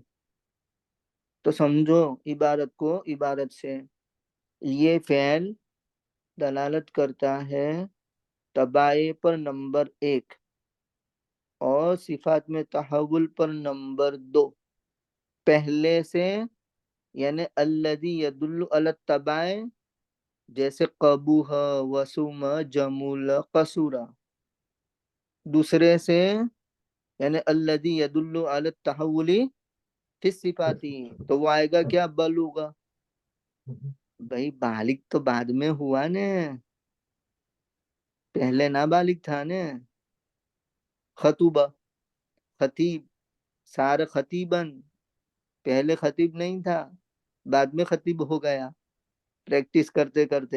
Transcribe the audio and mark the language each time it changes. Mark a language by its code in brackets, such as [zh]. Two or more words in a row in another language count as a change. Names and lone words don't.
[ur] تو سمجھو عبارت کو عبارت سے، یہ فعل دلالت کرتا ہے تبائع پر نمبر 1 اور صفات میں تحول پر نمبر 2. پہلے سے یعنی [ar] الذی یدل علی التبائع [ur] جیسے [ar] قبوح وسوم جمول قصورا. [ur] دوسرے سے یعنی [ar] الذی یدل علی التحول فی الصفات [ur] تو وہ آئے گا کیا؟ بلوغا. بھائی بالغ تو بعد میں ہوا نا، پہلے نابالغ تھا نا. [ar] خطوبہ خطیب، سار خطیبن، [ur] پہلے خطیب نہیں تھا بعد میں خطیب ہو گیا پریکٹس کرتے کرتے.